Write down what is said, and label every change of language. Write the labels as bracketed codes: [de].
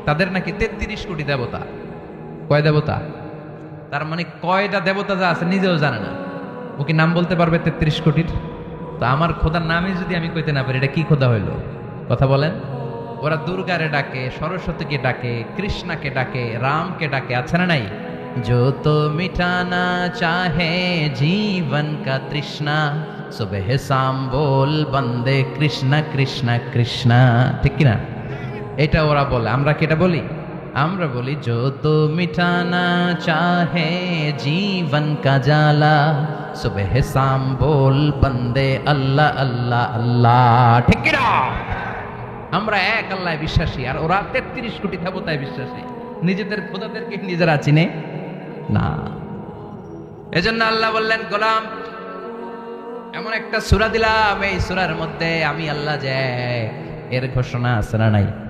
[bn] তাদের নাকি 33 কোটি দেবতা। কয় দেবতা? তার মানে কয়টা দেবতা যা আছে নিজেও জানে না। ও কি নাম বলতে পারবে 33 কোটির? তো আমার খোদার নামই যদি আমি কইতে না পারি, এটা কি খোদা হইল? কথা বলেন। ওরা দুর্গারে ডাকে, সরস্বতীকে ডাকে, কৃষ্ণাকে ডাকে, রামকে ডাকে, আছে না নাই? [hi] जो तो मिटाना चाहे जीवन का तृष्णा, सुबह शाम बोल बंदे कृष्णा कृष्णा कृष्णा। [bn] ঠিক কি না? এটা ওরা বলে, আমরা কি এটা বলি? আমরা বলি [hi] जो तो मिटाना चाहे जीवन का जाला, सुबह शाम बोल बंदे अल्लाह अल्लाह अल्लाह। [bn] ঠিক কি না? আমরা এক আল্লাহ বিশ্বাসী, আর ওরা 33 কোটি দেবতায় বিশ্বাসী। নিজেদের খোদাদেরকে নিজেরা চিনে না। এজন্য আল্লাহ বললেন, গোলাম এমন একটা সূরা দিলাম, এই সূরার মধ্যে আমি আল্লাহ যে এর ঘোষণা আছে না নাই?